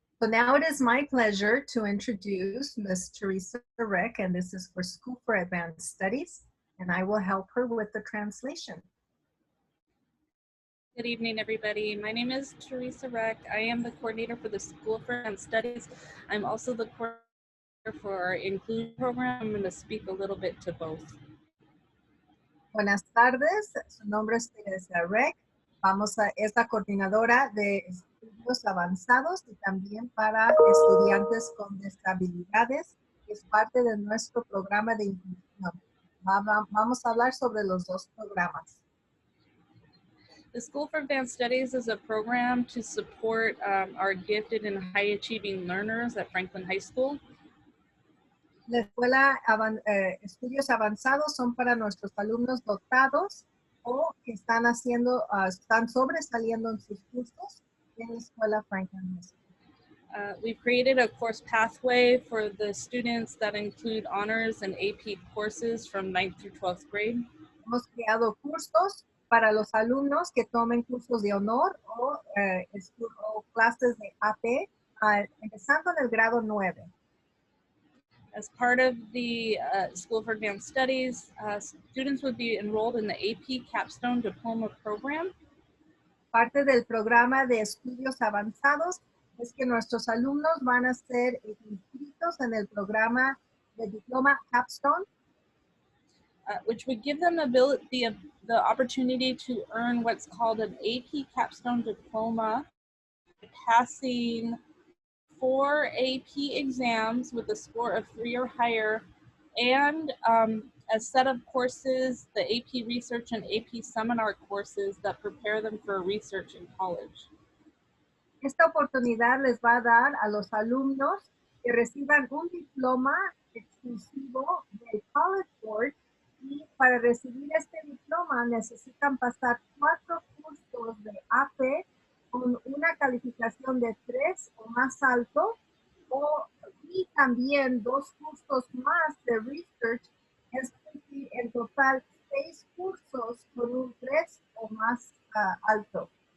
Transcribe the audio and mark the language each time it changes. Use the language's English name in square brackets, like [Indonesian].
[English] So now it is my pleasure to introduce Ms. Teresa Rick, and this is for School for Advanced Studies, and I will help her with the translation. Good evening, everybody. My name is Teresa Reck. I am the coordinator for the School for Advanced Studies. I'm also the coordinator for our Inclusion program. I'm going to speak a little bit to both. [Spanish] Buenas tardes, su nombre es Teresa Rick. Es la coordinadora de estudios avanzados y también para estudiantes con discapacidades. Es parte de nuestro programa de inclusión. Vamos a hablar sobre los dos programas. [English] The School for Advanced Studies is a program to support our gifted and high achieving learners at Franklin High School. [Spanish] La escuela estudios avanzados son para nuestros alumnos dotados o que están están sobresaliendo en sus cursos en la escuela Franklin High School. [English] We've created a course pathway for the students that include honors and AP courses from 9th through 12th grade. [Spanish] Hemos creado cursos para los alumnos que tomen cursos de honor o clases de AP, empezando en el grado 9. [English] As part of the School for Advanced Studies, students would be enrolled in the AP Capstone Diploma program. [Spanish] Parte del programa de estudios avanzados es que nuestros alumnos van a ser inscritos en el programa de diploma Capstone, [English] which would give them the opportunity to earn what's called an AP Capstone Diploma, passing 4 AP exams with a score of 3 or higher, and a set of courses, the AP Research and AP Seminar courses that prepare them for research in college. [Spanish] Esta oportunidad les va a dar a los alumnos que reciban un diploma exclusivo del College Board, y para recibir este diploma necesitan pasar 4 cursos de AP con una calificación de 3 o más alto, y también 2 cursos más de research, es decir, en total 6 cursos con un 3 o más alto.